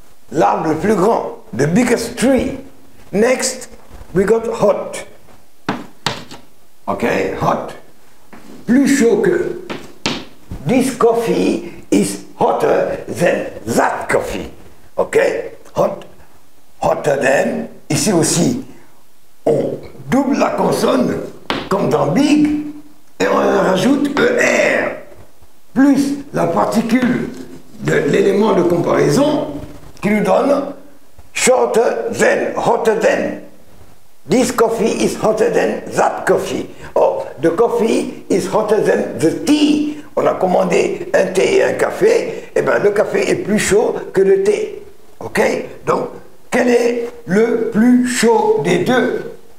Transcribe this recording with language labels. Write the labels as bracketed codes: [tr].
[fr] L'arbre le plus grand. [en] The biggest tree. Next, we got hot. Okay, hot. [fr] Plus chaud que. [en] This coffee is hotter than that coffee. Okay? Hot, hotter than. [fr] Ici aussi, on double la consonne comme dans big et on rajoute ER plus la particule de l'élément de comparaison qui nous donne [en] shorter than, hotter than. This coffee is hotter than that coffee. Or the coffee is hotter than the tea. [fr] On a commandé un thé et un café, et bien le café est plus chaud que le thé. Ok? Donc, quel est le plus chaud des deux?